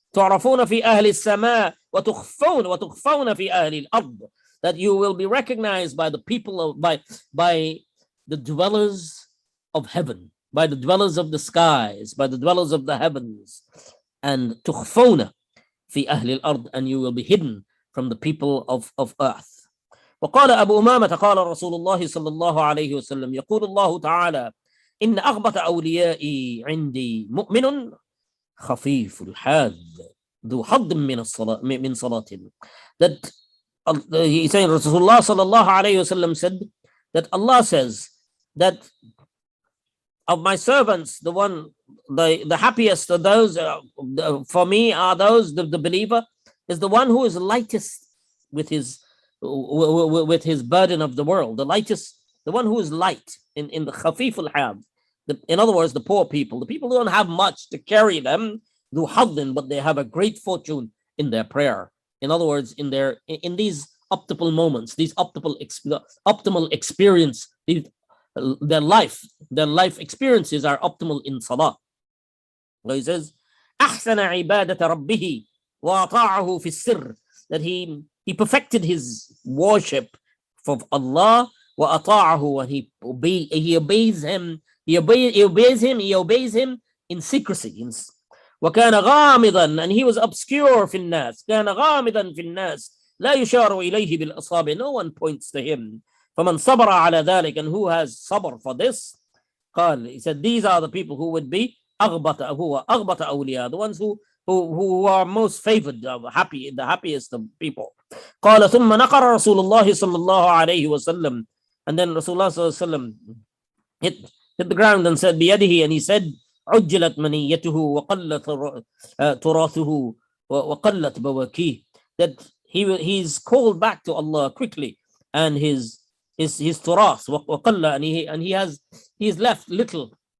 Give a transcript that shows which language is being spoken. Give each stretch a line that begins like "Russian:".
Arabic: تعرفون في أهل السماء وتخفون في أهل الأرض,
English: that you will be recognized by the people by the dwellers of heaven, by the dwellers of the skies, by the dwellers of the heavens, and
Arabic: تخفون في أهل الأرض,
English: and you will be hidden from the people of earth.
Arabic: وقال أبو أمامة قال رسول الله صلى الله عليه وسلم يقول الله تعالى إن أغبط أوليائي عندي مؤمن خفيف الحاذ ذو حظ من صلاة.
English: That he's saying, Rasulullah sallallahu alayhi wasallam said that Allah says that of my servants, the happiest of those for me are those, the believer is the one who is lightest with his burden of the world, the one who is light in the khafif al-had. In other words, the poor people, the people who don't have much to carry them,
Arabic: ذو حظ,
English: but they have a great fortune in their prayer. In other words, in these optimal moments, these optimal experience, their life experiences are optimal in salah. So he says,
Arabic: أحسن عبادة ربه وأطاعه في السر,
English: that he perfected his worship for Allah, وأطاعه, and he obeys him in secrecy.
Arabic: وكان غامضا,
English: and he was obscure
Arabic: في الناس, كان غامضا في الناس لا يشار إليه بالأصابع,
English: no one points to him.
Arabic: فمن صبر على ذلك,
English: and who has sabr for this, قال, he said, these are the people who would be
Arabic: أغبط أولياء,
English: the ones who are most favored, the happiest of people.
Arabic: قال ثم نقر رسول الله صلى الله عليه وسلم,
English: and then Rasulullah صلى الله عليه وسلم hit the ground and said بيده, and he said
Arabic: عجلت منيته وقلت تراثه وقلت بواكيه,
English: that he's called back to Allah quickly, and his turath وقل, and he's left little